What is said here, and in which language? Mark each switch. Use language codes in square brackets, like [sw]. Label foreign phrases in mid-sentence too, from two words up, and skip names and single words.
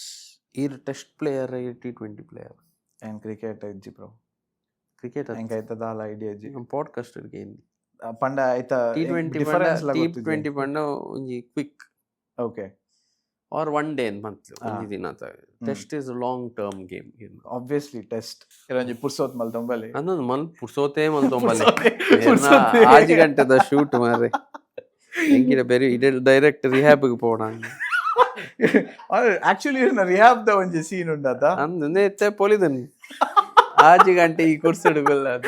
[tcy] ಈರ್ [en] test player T20 player [tcy] ಏನ್ ಕ್ರಿಕೆಟ್ ಇಜ್ಜಿ ಬ್ರೋ ಕ್ರಿಕೆಟ್ ಹೆಂಗ ಐತದಾಲ ಐಡಿಯಾ ಇಜ್ಜಿ [en] podcast game [tcy] ಪಂಡ ಐತ T20 ಪಂಡ ಒಂಜಿ ಕ್ವಿಕ್ ಓಕೆ [en] or one day [tcy] ಮಂತ್ ಒಂಜಿ ದಿನ [en] test is long term game [tcy] ಆಬ್ವಿಯಸ್ಲಿ ಟೆಸ್ಟ್ ಇರಂಜಿ ಪುರ್ಸೋತ್ ಮಲ್ತೊಂಬಲೆ ಅನ್ನೊಂದು ಮಲ್ ಪುರ್ಸೋತೆ ಮಲ್ತೊಂಬಲೆ 6 ಗಂಟೆದ ಶೂಟ್ ಮಾರೆ ಎಂಕಿಡ ಬೇರೆ ಇಡೆ ಡೈರೆಕ್ಟ್ ರಿಹ್ಯಾಬ್ಗೆ ಪೋಣ ಆಕ್ಚುಲಿ ರಿಹ್ಯಾಬ್ ದ ಒಂಜಿ ಸೀನ್ ಉಂಡದ ಅಂದೆ ಎತ್ತೆ ಪೊಲಿದನ್ 6 ಗಂಟೆ ಈ ಕುರ್ಸಿಡುಗಲ್ಲ ಅದು